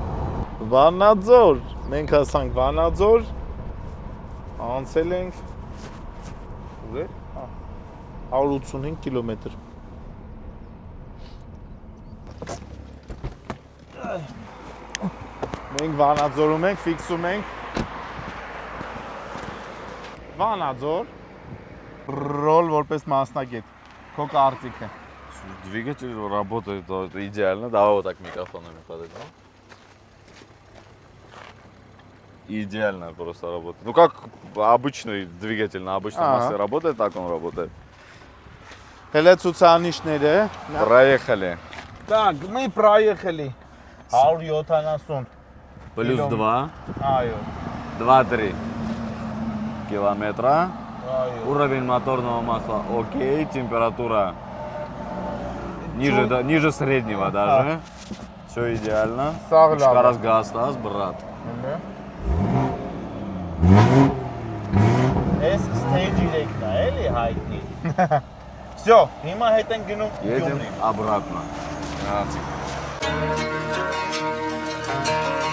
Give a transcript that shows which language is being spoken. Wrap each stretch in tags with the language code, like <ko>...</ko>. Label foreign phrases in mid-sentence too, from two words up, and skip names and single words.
<hy>Վանաձոր, մենք հասանք Վանաձոր, անցել ենք 185 կիլոմետր։ Մենք Վանաձորում ենք, ֆիքսում ենք։ Վանաձոր, ռոլ որպես մասնագետ, քո կարծիքը։</hy> <ru>Двигатель работает идеально. Давай вот так микрофонами подойдем. Идеально просто работает. Ну как обычный двигатель на обычном масле работает, так он работает.</ru> <hy>Հələ ցուցանիշները։</hy> <ru>Проехали. Так, мы проехали 170. Плюс 2.</ru> <hy>Այո,</hy> <ru>2-3 километра.</ru> <hy>այո։</hy> <ru>Уровень моторного масла окей. Температура ниже среднего даже. Все идеально. Раз газ, брат.</ru> <hy>Էս stage 3-ն է, էլի հայտնի։ Всё, հիմա հետ ենք գնում</hy> <ru>Едем</ru> <hy>Գյումրի։</hy> <ru>обратно.</ru>